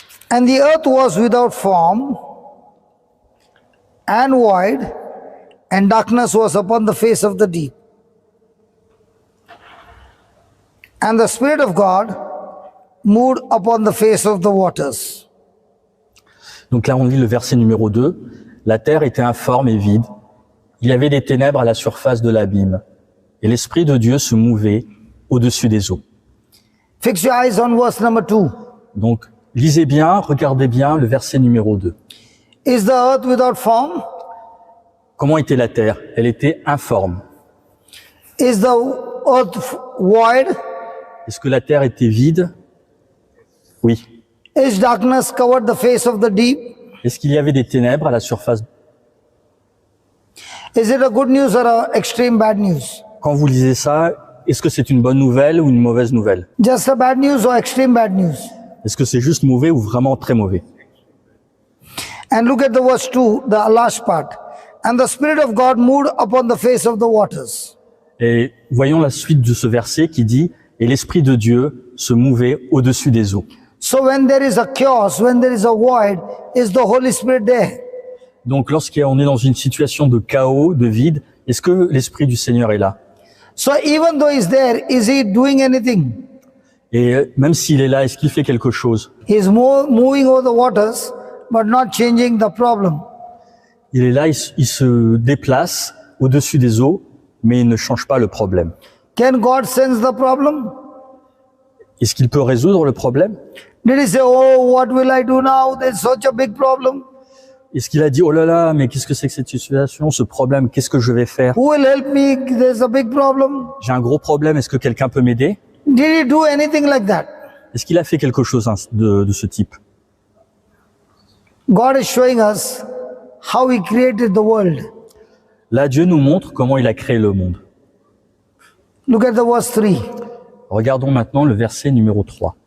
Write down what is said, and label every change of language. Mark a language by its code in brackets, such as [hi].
[en] And the earth was without form and void, and darkness was upon the face of the deep. And the Spirit of God moved upon the face of the waters. [fr] Donc là, on lit le verset numéro 2. La terre était informe et vide. Il y avait des ténèbres à la surface de l'abîme. Et l'Esprit de Dieu se mouvait au-dessus des eaux. [en] Fix your eyes on verse number 2. [fr] Donc, lisez bien, regardez bien le verset numéro 2. [en] Is the earth without form? [fr] Comment était la terre? Elle était informe. [en] Is the earth void? [fr] Est-ce que la terre était vide? Oui. [en] Is darkness covered the face of the deep? [fr] Est-ce qu'il y avait des ténèbres à la surface? [en] Is it a good news or a extreme bad news? [fr] Quand vous lisez ça, est-ce que c'est une bonne nouvelle ou une mauvaise nouvelle? [en] Just a bad news or extreme bad news? [fr] Est-ce que c'est juste mauvais ou vraiment très mauvais? [en] And look at the verse 2, the last part. And the Spirit of God moved upon the face of the waters. [fr] Et voyons la suite de ce verset qui dit « Et l'Esprit de Dieu se mouvait au-dessus des eaux ». [en] So when there is a chaos, when there is a void, is the Holy Spirit there? [fr] Donc lorsqu'on est dans une situation de chaos, de vide, est-ce que l'Esprit du Seigneur est là? [en] So even though he's there, is he doing anything? [fr] Et même s'il est là, est-ce qu'il fait quelque chose? [en] He's moving over the waters, but not changing the problem. [fr] Il est là, il se déplace au-dessus des eaux, mais il ne change pas le problème. [en] Can God sense the problem? [fr] Est-ce qu'il peut résoudre le problème? [en] Did he say, oh, what will I do now? There's such a big problem. [fr] Est-ce qu'il a dit, oh là là, mais qu'est-ce que c'est que cette situation, ce problème, qu'est-ce que je vais faire? [en] Who will help me? There's a big problem. [fr] J'ai un gros problème, est-ce que quelqu'un peut m'aider? [en] Did he do anything like that? [fr] Est-ce qu'il a fait quelque chose de ce type? [en] God is showing us how he created the world. [fr] Là, Dieu nous montre comment il a créé le monde. [en] Look at the verse 3. [fr] Regardons maintenant le verset numéro 3.